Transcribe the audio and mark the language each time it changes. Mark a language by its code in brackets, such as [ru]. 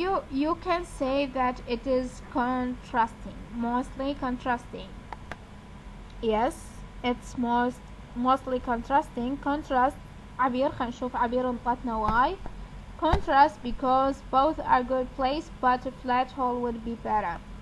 [en] You can say that it is contrasting, mostly contrasting. Yes, it's mostly contrasting. [ar] Contrast عبير، خلينا نشوف عبير انطتنا why. [en] Contrast because both are good place but a flat hole would be better.